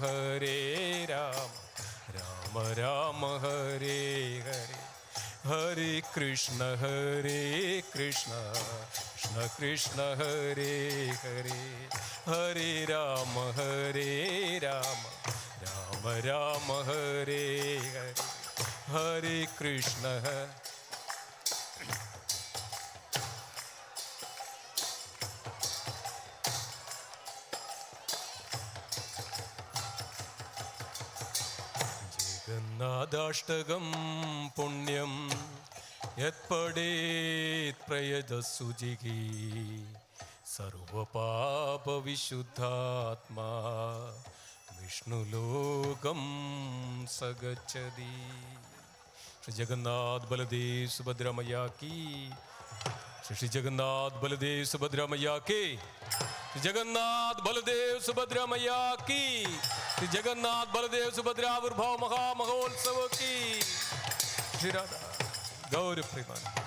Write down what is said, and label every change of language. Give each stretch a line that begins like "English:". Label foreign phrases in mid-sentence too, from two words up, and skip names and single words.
Sanskrit: ರಾಮ ಹರೇ ಹರೇ ಹರೇ ಕೃಷ್ಣ ಕೃಷ್ಣ ಕೃಷ್ಣ ಹರೇ ಹರೇ ಹರೇ ರಾಮ ರಾಮ ಹರೇ ಹರೇ ಹರೇ ಕೃಷ್ಣ ജഗന്നാഥാഷ്ടകം പുണ്യം യത്പടേത് പ്രയതസുജിഗി സർവപാപവിശുദ്ധാത്മാ വിഷ്ണുലോകം സഗച്ഛതി.
Hindi: श्री जगन्नाथ बलदेव सुभद्रा मैया की. श्री जगन्नाथ बलदेव सुभद्रा मैया की. जगन्नाथ बलदेव सुभद्रा मैया की. जगन्नाथ बलदेव सुभद्रा आविर्भाव महा महोत्सव की. श्री राधा गौर प्रेमान.